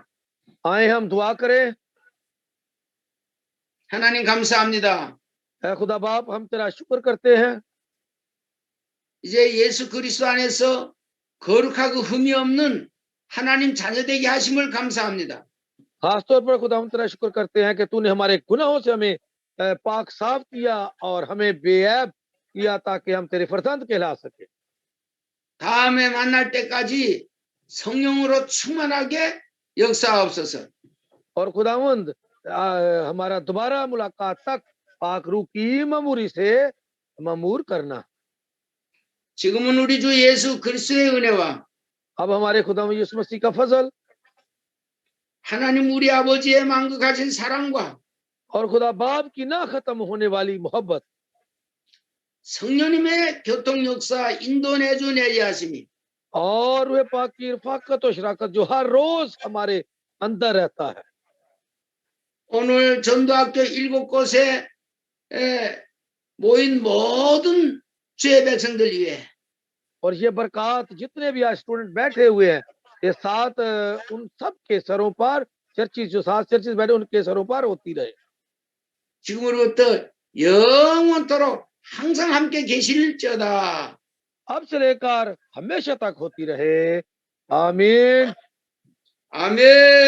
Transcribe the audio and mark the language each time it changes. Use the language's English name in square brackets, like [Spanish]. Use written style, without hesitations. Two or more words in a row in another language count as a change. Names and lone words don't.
[Hindi] आए हम दुआ करें। [Korean] 하나님 감사합니다. [Hindi] ऐ खुदा बाप, हम तेरा शुक्र करते हैं। [Korean] 이제 예수 그리스도 안에서 거룩하고 흠이 없는 하나님 자녀 되게 하심을 감사합니다. [Hindi] खासतौर पर खुदा हम तेरा शुक्र करते हैं कि तूने हमारे गुनाहों से हमें पाक साफ किया और हमें बेऐब किया, ताकि हम तेरे फरजंद कहला सके। [Korean] 다음에 만날 때까지 성령으로 충만하게 역사하옵소서. [Hindi] और खुदावंद हमारा दोबारा मुलाकात तक पाक रूह की ममूरी से ममूर करना। [Korean] 지금은 우리 주 예수 그리스도의 은혜와 [Hindi] अब हमारे खुदा यीशु मसीह का फजल [Korean] 하나님 우리 아버지의 만극하신 사랑과 [Hindi] और खुदा बाप की ना खत्म होने वाली मोहब्बत [Korean] 성령님의 교통 역사 인도내주 내리하심이 [Hindi] और वह पाक की रफाकत और शराकत जो हर रोज हमारे अंदर रहता है [Korean] 오늘 전도학교 7곳에 모인 모든 주의 백성들 위해 [Hindi] और ये बरकत जितने भी आज स्टूडेंट बैठे हुए हैं ये साथ उन सब के सरों पर चर्चिस जो सात चर्चिस बैठे उनके सरों पर होती रहे [Korean] 지금으로부터 영원토록 항상 함께 계실지어다. [Hindi] अब से लेकर हमेशा तक होती रहे आमीन [Korean] 아멘.